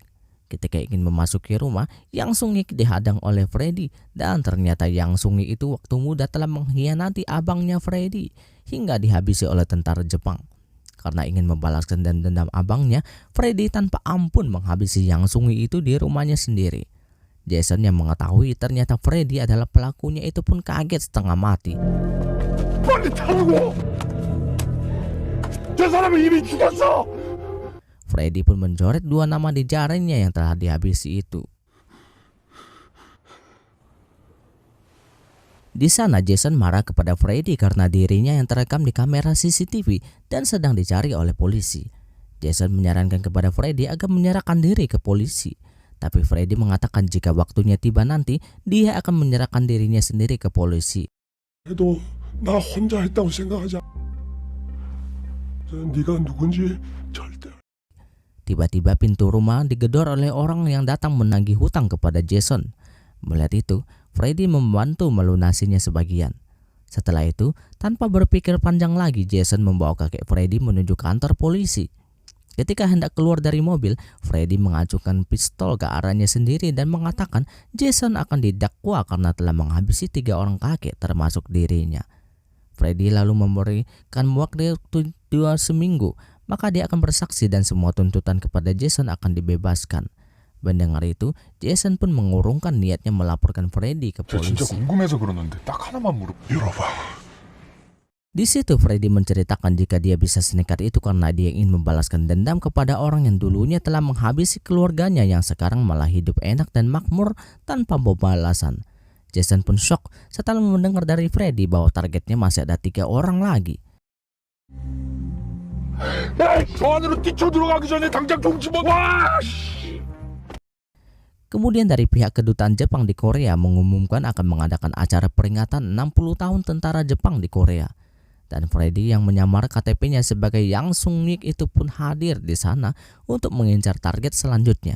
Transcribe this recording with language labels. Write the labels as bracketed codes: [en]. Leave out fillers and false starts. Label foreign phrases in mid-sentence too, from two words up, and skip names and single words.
[id] Ketika ingin memasuki rumah, Yang Sung-nik dihadang oleh Freddy dan ternyata Yang Sung-nik itu waktu muda telah mengkhianati abangnya Freddy hingga dihabisi oleh tentara Jepang. Karena ingin membalaskan dendam abangnya, Freddy tanpa ampun menghabisi Yang Sung-nik itu di rumahnya sendiri. Jason yang mengetahui ternyata Freddy adalah pelakunya itu pun kaget setengah mati. [ko] 빨리 타라고! 저 사람은 이미 죽었어! [id] Freddy pun mencoret 2 nama di jarinya yang telah dihabisi itu. Di sana Jason marah kepada Freddy karena dirinya yang terekam di kamera CCTV dan sedang dicari oleh polisi. Jason menyarankan kepada Freddy agar menyerahkan diri ke polisi. Tapi Freddy mengatakan jika waktunya tiba nanti, dia akan menyerahkan dirinya sendiri ke polisi. [ko] 그래도 나 혼자 했다고 생각하자. 네가 누군지 절대. [id] Tiba-tiba pintu rumah digedor oleh orang yang datang menagih hutang kepada Jason. Melihat itu, Freddy membantu melunasinya sebagian. Setelah itu, tanpa berpikir panjang lagi, Jason membawa kakek Freddy menuju kantor polisi. Ketika hendak keluar dari mobil, Freddy mengacukan pistol ke arahnya sendiri dan mengatakan Jason akan didakwa karena telah menghabisi 3 orang kakek termasuk dirinya. Freddy lalu memberikan waktu 2 seminggu, maka dia akan bersaksi dan semua tuntutan kepada Jason akan dibebaskan. Mendengar itu, Jason pun mengurungkan niatnya melaporkan Freddy ke [ko] 저 진짜 [id] polisi. [ko] 궁금해서 그러는데 딱 하나만 열어봐. [id] Di situ Freddy menceritakan jika dia bisa senekat itu karena dia ingin membalaskan dendam kepada orang yang dulunya telah menghabisi keluarganya yang sekarang malah hidup enak dan makmur tanpa pembalasan. Jason pun shock setelah mendengar dari Freddy bahwa targetnya masih ada 3 orang lagi. [ko] 저 안으로 뛰쳐 들어가기 전에 당장 좀 집어와! [id] Kemudian dari pihak kedutaan Jepang di Korea mengumumkan akan mengadakan acara peringatan 60 tahun tentara Jepang di Korea. Dan Freddy yang menyamar KTP-nya sebagai Yang Sung-nik itu pun hadir di sana untuk mengincar target selanjutnya.